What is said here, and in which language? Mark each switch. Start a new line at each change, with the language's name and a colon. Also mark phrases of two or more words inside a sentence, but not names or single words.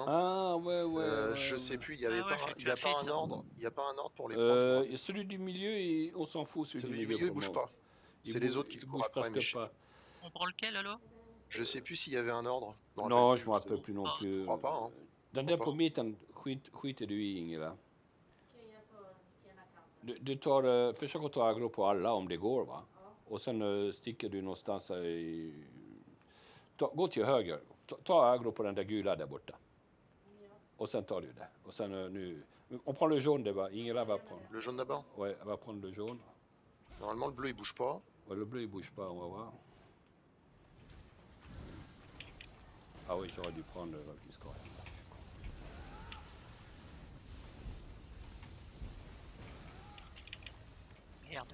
French: Ah, ouais. Je sais plus, il y avait Ah ouais, pas, j'ai il y a déjà pas fait un ça. ordre, il y a pas un ordre pour les prendre. je crois. Celui du milieu, on s'en fout, celui Celui du du milieu. milieu, il pour bouge le pas. moment. Il C'est les bouge- autres qui il te courent bouge après, mais presque je, pas. On prend lequel alors? je sais plus s'il y avait un ordre. Je me Non, rappelle je me rappelle plus. plus non Ah. plus. Je crois pas, hein.
Swedish: Den
French: crois
Swedish: där
French: pas.
Swedish: på mitten skiter du i, Ingela. Okej, jag tar ena kanten. Försök att ta aggro på alla om det går, va? Ja. och sen sticker du någonstans gå till höger. Ta aggro på den där gula där borta. Och sen tar du det. Och sen nu...
French: On prend le jaune d'abord. Ingela va prendre. Le jaune d'abord? Ouais, elle va prendre le jaune. Normalement, le bleu, il bouge pas. Ouais, le bleu il bouge pas, on va voir. Ah oui, j'aurais dû prendre le Valkyrie. Merde.